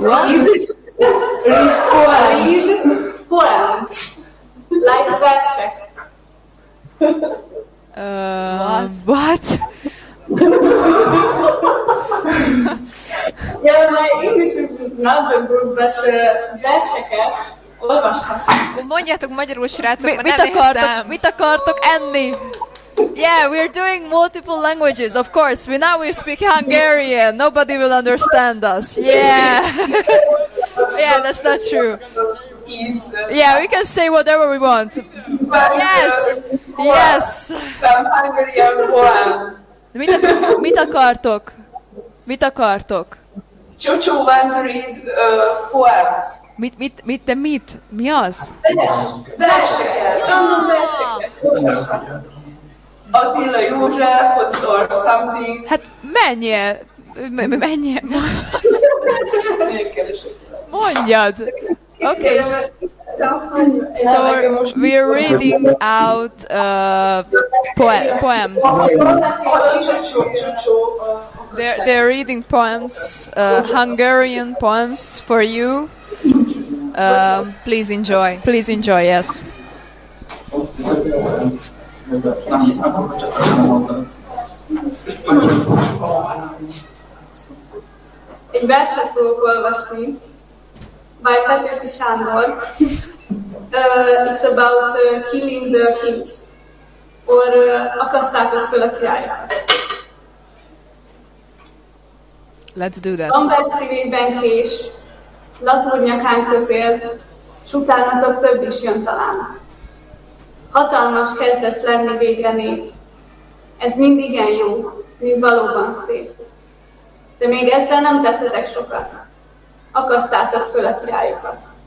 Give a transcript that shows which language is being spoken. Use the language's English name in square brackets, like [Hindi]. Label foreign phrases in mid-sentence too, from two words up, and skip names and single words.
[English] Read poems. Like versek. What? Yeah, my English is not that good, but [Hungarian] verseket olvashat. Akkor mondjátok magyarul, srácok, mert nem értem. Mit akartok enni? [English] Yeah, we're doing multiple languages, of course. We speak Hungarian. Nobody will understand us. Yeah. Yeah, that's not true. Yeah, we can say whatever we want. Yes. Yes. Some Hungarian poems. [Hungarian] Mit akartok? [English] Csúcsú want to read poems. [Hungarian] Mit? Mi az? Verseket. Random verseket. [English] Attila József or something. [Hungarian] Hát menjél. Mondjad. [English] Okay. So we're reading out poems. They're reading poems, Hungarian poems for you. Please enjoy. Please enjoy, yes. [Hungarian] Egy verset fogok olvasni, by Petőfi Sándor. [English] It's about killing the kings, or [Hungarian] akasszátok föl a királyokat. [English] Let's do that. [Hungarian] Amber szívében kés, latúr nyakán kötél, s utánatok több is jön talán. Hatalmas kezdesz lenni végre nép. Ez mind igen jó, mind valóban szép. De még ezzel nem tettetek sokat. Akasztátok föl a királyokat.